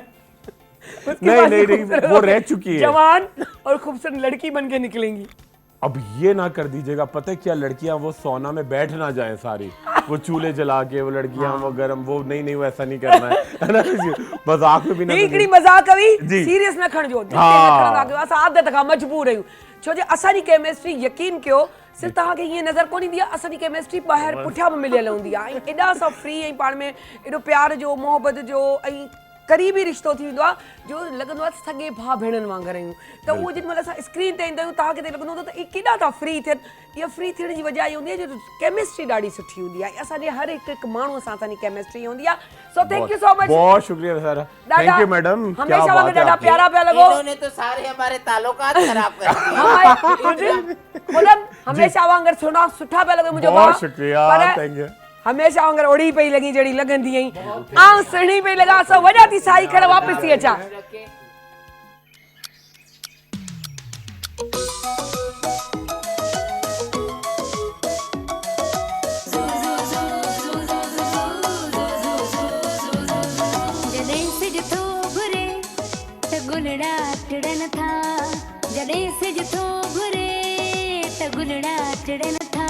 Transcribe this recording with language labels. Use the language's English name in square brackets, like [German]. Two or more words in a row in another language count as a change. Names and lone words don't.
[Hindi] उसके नहीं, बाद नहीं, नहीं, खूबसूरत वो रह चुकी है। जवान और खूबसूरत लड़की बन के निकलेंगी। अब ये ना कर दीजिएगा, पता है क्या, लड़कियां वो सोना में बैठ ना जाए सारी, वो चूल्हे जला के, वो लड़कियां वो गरम, वो नहीं, वो ऐसा नहीं करना है ना जी, मजाक में भी ना [Sindhi] हिकिड़ी [Hindi] करिए। मज़ाक हुई, जी। [Sindhi] सीरियस न खणजो। [Hindi] हाँ। [Sindhi] असां आदत खां मजबूर आहियूं, छो जे असांजी केमिस्ट्री, यकीन कयो, सिर्फ़ु तव्हांखे ईअं नज़र कोन ईंदी आहे, असांजी केमिस्ट्री ॿाहिरि पुठियां बि मिलियल हूंदी आहे। ऐं एॾा असां फ्री, ऐं पाण में एॾो प्यार जो, मोहबत जो, ऐं क़रीबी रिश्तो थी वेंदो आहे जो लॻंदो आहे सॻे भाउ भेणनि वांगुरु आहियूं। त उहो जेॾीमहिल असां स्क्रीन ते ईंदा आहियूं, तव्हांखे त लॻंदो त केॾा था फ्री थियनि। इहा फ्री थियण जी वजह इहा हूंदी आहे जो केमिस्ट्री ॾाढी सुठी हूंदी आहे। असांजे हर हिकु माण्हू सां असांजी केमिस्ट्री हूंदी आहे। [English] so thank you so much. [Hindi] बहुत शुक्रिया सर, [English] thank you [Hindi] मैडम, क्या [Sindhi] हमेशा [Hindi] बात [Sindhi] वांगुरु [Hindi] है [Sindhi] ॾाढा [Hindi] आपकी। [Sindhi] प्यारा पिया लॻो। [Hindi] इन्होंने तो सारे हमारे ताल्लुकात खराब कर दिए। [Sindhi] हमेशा वांगुरु सुठा पिया लॻो मुंहिंजो [Hindi] बहुत [Sindhi] भाउ। [Hindi] शुक्रिया, [Sindhi] पर [English] thank you. [Sindhi] हमेशा वांगुरु ओड़ी पई लॻी जहिड़ी लॻंदी हुई। आउं सुहिणी पई लॻां, सो वञा थी साई खण वापसि थी अचां। जॾहिं सिज थो घुरे त गुलड़ा टिड़न था, जॾहिं सिज थो घुरे त गुलड़ा टिड़न था।